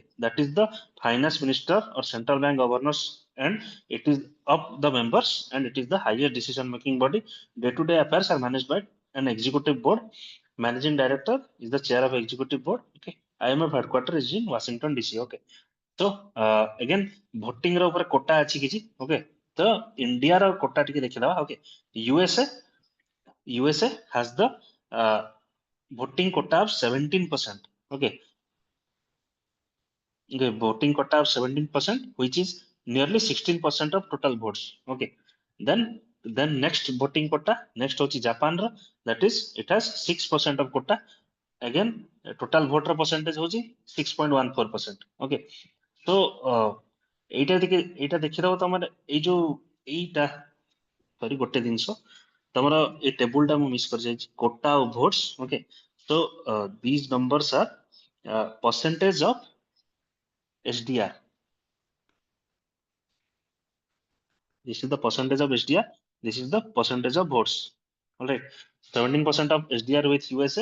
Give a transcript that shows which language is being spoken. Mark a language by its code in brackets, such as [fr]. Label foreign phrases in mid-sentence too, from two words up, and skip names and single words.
[en] That is the finance minister or central bank governors, and it is of the members, and it is the highest decision making body. Day-to-day affairs are managed by an executive board. Managing director is the chair of executive board. Okay, IMF headquarters is in Washington DC. Okay, so again voting [or] ର ଉପରେ କୋଟା ଅଛି କିଛି. Okay, ତ India ର କୋଟା ଟିକେ ଦେଖିଦବା. [en] Okay, USA has the voting quota of 17%. Okay, the voting quota of 17%, which is nearly 16% of total votes. Okay, then next voting quota, next hochi Japan ର, that is it has 6% of quota. Again total voter percentage hochi 6.14%. Okay, so [or] এইটা ଦେଖିଦବ ତମର ଏଇ ଯୋଉ ଏଇଟା ସରି ଗୋଟେ ଜିନିଷ ତମର ଏଇ ଟେବୁଲ ଟା ମୁଁ ମିସ୍ କରିଯାଇଛି, କୋଟା ଆଉ votes. [en] Okay, so these numbers are percentage of SDR. This is the percentage of SDR. This is the percentage of votes. All right. 17% of SDR with USA.